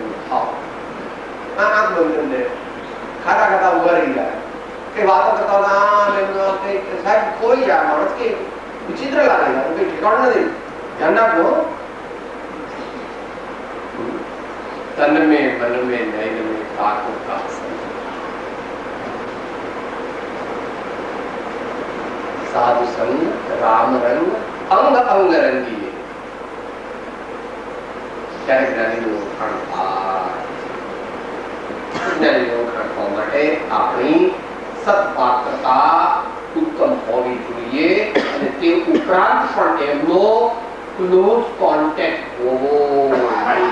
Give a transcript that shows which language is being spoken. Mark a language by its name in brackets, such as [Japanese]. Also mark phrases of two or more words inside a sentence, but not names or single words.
[Gujarati] આંખ બંધ કરી દે, ખાતા ખાતા ઉભા રહી જાય કે વાતો કરતા સાહેબ કોઈ જાય માણસ કે વિચિત્ર લાગે છે, કઈ ઠેકાણ નથી. ધ્યાન રાખો. [Hindi] તન में मन में नयन में ठाकुर का साधु संग राम रंग अंग अंग रंगी. [Gujarati] ત્યારે જ્ઞાનીનું ઓળખાણ થાય. જ્ઞાનીનું ઓળખાણ થવા માટે આપણી સત્પાત્રતા ઉત્તમ હોવી જોઈએ અને તે ઉપરાંત પણ એમનો [English] close contact [Gujarati] હોવો જોઈએ.